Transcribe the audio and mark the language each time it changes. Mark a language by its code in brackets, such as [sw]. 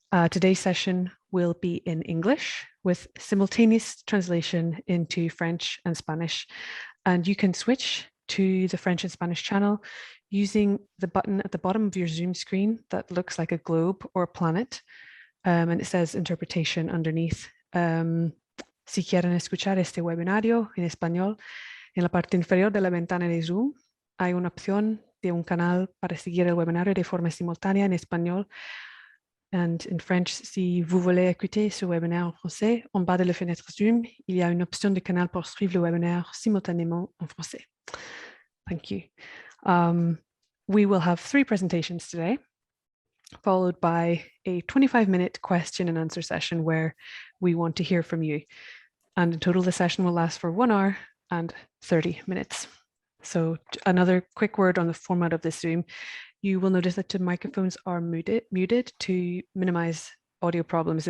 [en] Today's session will be in English with simultaneous translation into French and Spanish, and you can switch to the French and Spanish channel using the button at the bottom of your Zoom screen that looks like a globe or a planet, and it says interpretation underneath. [es] Si quieren escuchar este webinario en español, en la parte inferior de la ventana de Zoom hay una opción de un canal para seguir el webinario de forma simultánea en español. [fr] And in French, si vous voulez écouter ce webinaire en français, en bas de la fenêtre Zoom, il y a une option de canal pour suivre le webinaire simultanément en français. [en] Thank you. We will have 3 presentations today, followed by a 25-minute question and answer session where we want to hear from you. And in total, the session will last for 1 hour and 30 minutes. So another quick word on the format of this Zoom. You will notice that the microphones are muted to minimize audio problems.